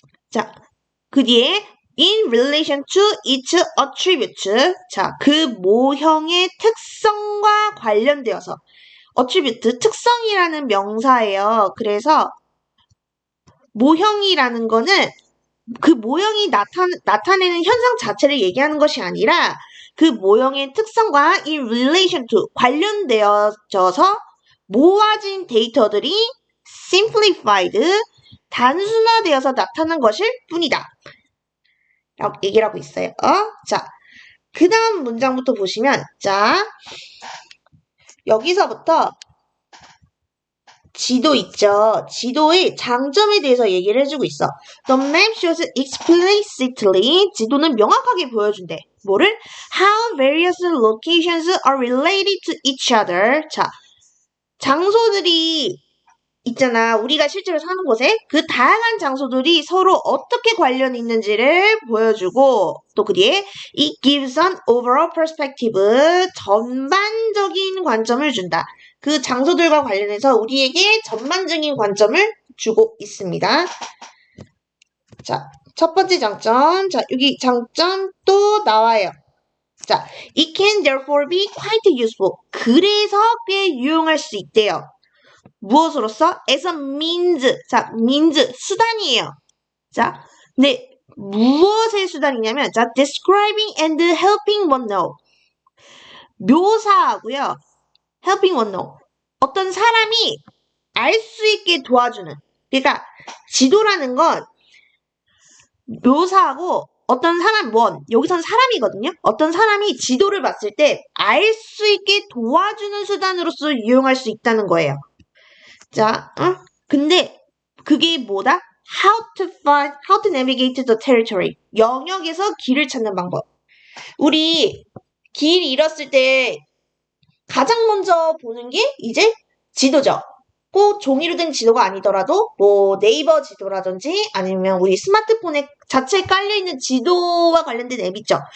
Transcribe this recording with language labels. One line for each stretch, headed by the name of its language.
Korean: 자, 그 뒤에
English: in relation to its attributes.
Korean: 자, 그 모형의 특성과 관련되어서 attribute, 특성이라는 명사예요. 그래서 모형이라는 거는 그 모형이 나타내는 현상 자체를 얘기하는 것이 아니라 그 모형의 특성과
English: in relation to
Korean: 관련되어져서 모아진 데이터들이 simplified, 단순화되어서 나타난 것일 뿐이다. 라고 얘기를 하고 있어요. 자, 그 다음 문장부터 보시면, 자, 여기서부터 지도 있죠. 지도의 장점에 대해서 얘기를 해주고 있어.
English: The map shows explicitly.
Korean: 지도는 명확하게 보여준대. 뭐를?
English: How various locations are related to each other.
Korean: 자, 장소들이 있잖아. 우리가 실제로 사는 곳에 그 다양한 장소들이 서로 어떻게 관련이 있는지를 보여주고 또 그 뒤에
English: it gives an overall perspective.
Korean: 전반적인 관점을 준다. 그 장소들과 관련해서 우리에게 전반적인 관점을 주고 있습니다. 자, 첫 번째 장점. 자, 여기 장점 또 나와요.
English: 자, it can therefore be quite useful.
Korean: 그래서 꽤 유용할 수 있대요. 무엇으로써?
English: as a means.
Korean: 자, means, 수단이에요. 자, 근데 무엇의 수단이냐면, 자,
English: describing and helping one know.
Korean: 묘사하고요.
English: helping one know.
Korean: 어떤 사람이 알 수 있게 도와주는. 그러니까, 지도라는 건 묘사하고 어떤 사람, 여기선 사람이거든요. 어떤 사람이 지도를 봤을 때 알 수 있게 도와주는 수단으로서 유용할 수 있다는 거예요. 자, 근데 그게 뭐다?
English: How to navigate the territory.
Korean: 영역에서 길을 찾는 방법. 우리 길 잃었을 때 가장 먼저 보는 게 이제 지도죠. 꼭 종이로 된 지도가 아니더라도 뭐 네이버 지도라든지 아니면 우리 스마트폰에 자체에 깔려있는 지도와 관련된 앱 있죠.